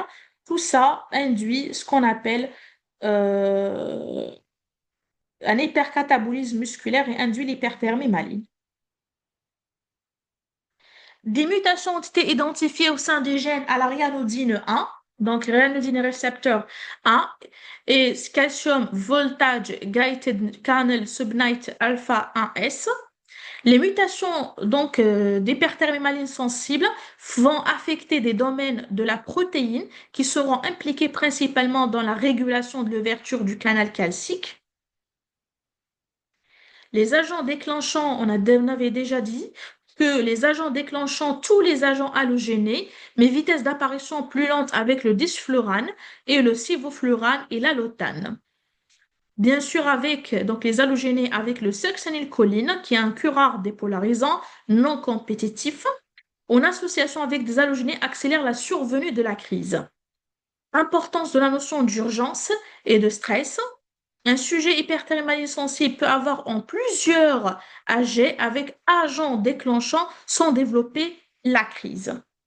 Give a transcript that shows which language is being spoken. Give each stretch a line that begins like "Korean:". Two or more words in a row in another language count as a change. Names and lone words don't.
French: Tout ça induit ce qu'on appelle euh, un hypercatabolisme musculaire et induit l'hyperthermie maligne. Des mutations ont été identifiées au sein des gènes à la ryanodine 1, donc ryanodine récepteur 1, et
English: calcium voltage gated kernel subunit alpha 1S.
French: Les mutations d'hyperthermie sensible vont affecter des domaines de la protéine qui seront impliqués principalement dans la régulation de l'ouverture du canal calcique. Les agents déclenchants, on avait déjà dit que les agents déclenchant tous les agents halogénés, mais vitesse d'apparition plus lente avec le disflurane et le sevoflurane et l'allotane. Bien sûr, avec donc les halogénés avec le succinylcholine, qui est un curare dépolarisant non compétitif, en association avec des halogénés accélère la survenue de la crise. Importance de la notion d'urgence et de stress. Un sujet hyperthermie sensible peut avoir en plusieurs AG avec agents déclenchants sans développer la crise.